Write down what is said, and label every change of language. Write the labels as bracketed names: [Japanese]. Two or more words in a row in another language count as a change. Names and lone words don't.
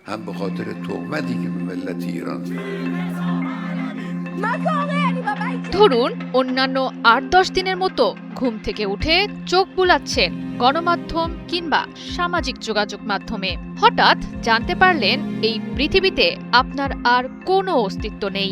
[Persian] هم به خاطر تهمتی که به ملت ایران [Bangla] ধরুন অন্যান্য ৮-১০ দিনের মতো ঘুম থেকে উঠে চোখ বুলাচ্ছেন গণমাধ্যম কিংবা সামাজিক যোগাযোগ মাধ্যমে, হঠাৎ জানতে পারলেন এই পৃথিবীতে আপনার আর কোনো অস্তিত্ব নেই।